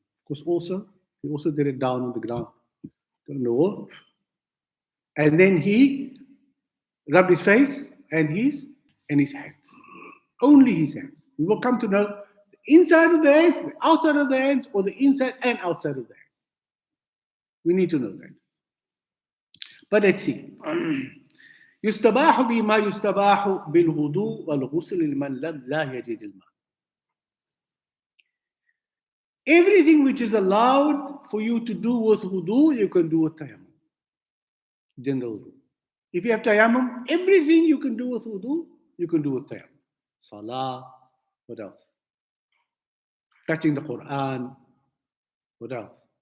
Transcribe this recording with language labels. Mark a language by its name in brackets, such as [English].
[English] Of course, he also did it down on the ground, on the wall. And then he rubbed his face and his hands. Only his hands. We will come to know the inside of the hands, the outside of the hands, or the inside and outside of the hands. We need to know that. But let's see. [Arabic] يستباح بما يستباح بالوضوء والغسل لمن لا يجد الماء. [English] Everything which is allowed for you to do with wudu, you can do with tayammum. General wudu. If you have tayammum, everything you can do with wudu, you can do with tayammum. Salah, what else? Touching the Quran, what else?